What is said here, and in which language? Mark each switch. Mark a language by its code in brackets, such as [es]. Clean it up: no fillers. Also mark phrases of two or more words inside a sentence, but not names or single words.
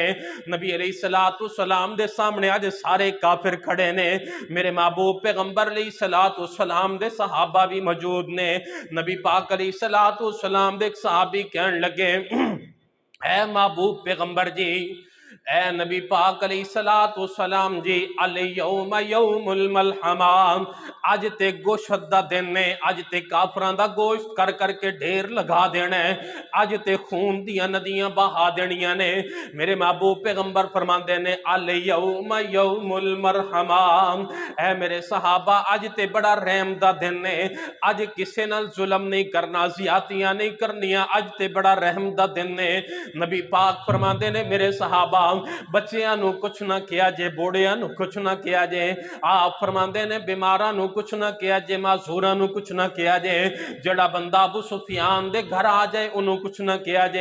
[pa] ਨਬੀ [ar] عليه الصلاة والسلام [pa] ਦੇ ਸਾਹਮਣੇ ਅੱਜ ਸਾਰੇ ਕਾਫ਼ਿਰ ਖੜ੍ਹੇ ਨੇ। ਮੇਰੇ ਮਹਿਬੂਬ ਪੈਗ਼ੰਬਰ [ar] عليه الصلاة والسلام [pa] ਦੇ ਸਹਾਬਾ ਵੀ ਮੌਜੂਦ ਨੇ। ਨਬੀ ਪਾਕ [ar] عليه الصلاة والسلام [pa] ਦੇ ਇੱਕ ਸਹਾਬੀ ਕਹਿਣ ਲੱਗੇ ਐ ਮਹਿਬੂਬ ਪੈਗ਼ੰਬਰ ਜੀ, ਏ ਨਬੀ ਪਾਕ [ar] عليه الصلاة والسلام [pa] ਜੀ, [ar] اليوم يوم الملحمة, [pa] ਅੱਜ ਤੇ ਗੋਸ਼ਤ ਦਾ ਦਿਨ ਨੇ, ਅੱਜ ਤੇ ਕਾਫ਼ਰਾਂ ਦਾ ਗੋਸ਼ਤ ਕਰ ਕਰਕੇ ਢੇਰ ਲਗਾ ਦੇਣਾ ਹੈ, ਅੱਜ ਤੇ ਖ਼ੂਨ ਦੀਆਂ ਨਦੀਆਂ ਬਹਾ ਦੇਣੀਆਂ ਨੇ। ਮੇਰੇ ਮਹਿਬੂਬ ਪੈਗ਼ੰਬਰ ਫ਼ਰਮਾਂਦੇ ਨੇ [ar] اليوم يوم المرحمة, [pa] ਐ ਮੇਰੇ ਸਹਾਬਾ ਅੱਜ ਤੇ ਬੜਾ ਰਹਿਮ ਦਾ ਦਿਨ ਨੇ, ਅੱਜ ਕਿਸੇ ਨਾਲ ਜ਼ੁਲਮ ਨਹੀਂ ਕਰਨਾ, ਜ਼ਿਆਦਤੀਆਂ ਨਹੀਂ ਕਰਨੀਆਂ, ਅੱਜ ਤੇ ਬੜਾ ਰਹਿਮ ਦਾ ਦਿਨ ਨੇ। ਨਬੀ ਪਾਕ ਫ਼ਰਮਾਂਦੇ ਨੇ ਮੇਰੇ ਸਹਾਬਾ ਬੱਚੀਆਂ ਨੂੰ ਕੁਝ ਨਾ ਕਿਹਾ ਜੇ, ਬੁੱਢੀਆਂ ਨੂੰ ਕੁਝ ਨਾ ਕਿਹਾ ਜੇ, ਆਪ ਫ਼ਰਮਾਂਦੇ ਨੇ ਬੀਮਾਰਾਂ ਨੂੰ ਕੁਝ ਨਾ ਕਿਹਾ ਜੇ, ਮਾਸੂਰਾਂ ਨੂੰ ਕੁਝ ਨਾ ਕਿਹਾ ਜੇ, ਜਿਹੜਾ ਬੰਦਾ ਅਬੂ ਸੁਫ਼ਿਆਨ ਦੇ ਘਰ ਆ ਜਾਏ ਉਨ੍ਹੂੰ ਕੁਝ ਨਾ ਕਿਹਾ ਜੇ।